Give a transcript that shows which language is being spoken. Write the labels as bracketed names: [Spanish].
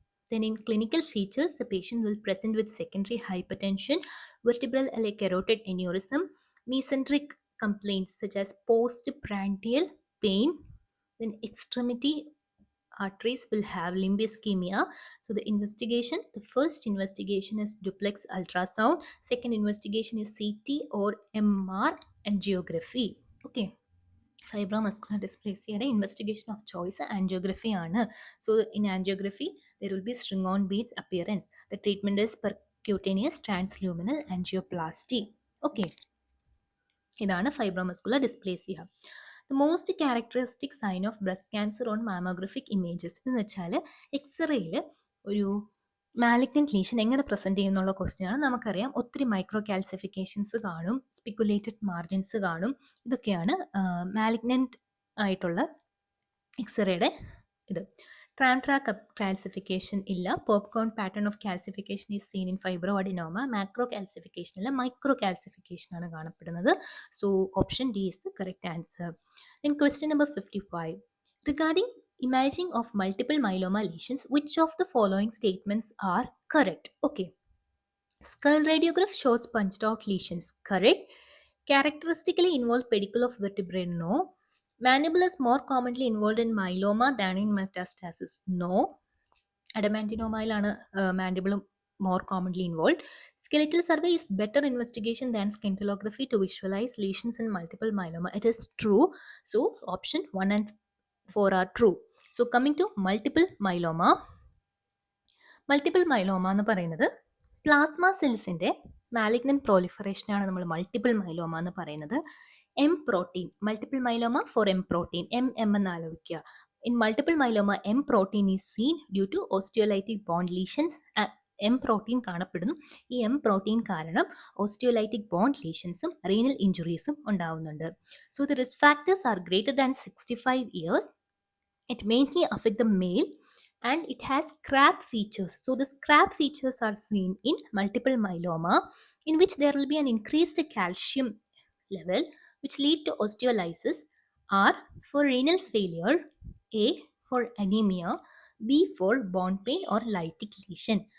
[English] Then in clinical features, the patient will present with secondary hypertension, vertebral or carotid aneurysm, mesenteric complaints such as postprandial pain. Then extremity arteries will have limb ischemia. So the investigation, the first investigation is duplex ultrasound. Second investigation is CT or MR angiography. Okay. Fibromuscular dysplasia investigation of choice angiography ആണ്. So in angiography there will be string on beads appearance. The treatment is percutaneous transluminal angioplasty. [Malayalam] Okay. ഇതാണ് ഫൈബ്രോമസ്കുലർ dysplasia. [English] the most characteristic sign of breast cancer on mammographic images [Malayalam] എന്ന് വെച്ചാൽ എക്സ്റേയിൽ ഒരു malignant lesion എങ്ങനെ present ചെയ്യുന്നുള്ള question ആണ്. നമുക്കറിയാം ഒത്തിരി micro calcifications കാണും, സ്പിക്കുലേറ്റഡ് margins കാണും. ഇതൊക്കെയാണ് മാലിഗ്നന്റ് ആയിട്ടുള്ള എക്സ്റേയുടെ ഇത്. [English] Tram track calcification ഇല്ല. Popcorn pattern of calcification is seen in fibro adenoma. [Malayalam] Macro calcification അല്ല, മൈക്രോ കാൽസിഫിക്കേഷൻ ആണ് കാണപ്പെടുന്നത്. [English] So option D is the correct answer. Then question number 55. Regarding imaging of multiple myeloma lesions, which of the following statements are correct? Okay. Skull radiograph shows punched out lesions. Correct. Characteristically involved pedicle of vertebrae. No. Mandible is more commonly involved in myeloma than in metastasis. No. Adamantinomalana mandible more commonly involved. Skeletal survey is better investigation than scintilography to visualize lesions in multiple myeloma. It is true. So option 1 and 4 are true. So coming to multiple myeloma. [Malayalam] Multiple myeloma എന്ന് പറയുന്നത് plasma സെൽസിന്റെ malignant പ്രോലിഫറേഷനാണ് നമ്മൾ multiple myeloma എന്ന് പറയുന്നത്. M protein, multiple myeloma four M protein, M എന്ന് ആലോചിക്കുക. [English] In multiple myeloma M protein is seen due to osteolytic bond lesions. [Malayalam] M protein കാണപ്പെടുന്നു. ഈ M protein കാരണം ഓസ്റ്റിയോലൈറ്റിക് ബോണ്ട് ലീഷൻസും റീനൽ ഇഞ്ചുറീസും ഉണ്ടാവുന്നുണ്ട്. [English] So the risk factors are greater than 65 years. It mainly affects the male and it has scrap features. So the scrap features are seen in multiple myeloma, in which there will be an increased calcium level which lead to osteolysis. R for renal failure, A for anemia, B for bone pain or lytic lesion.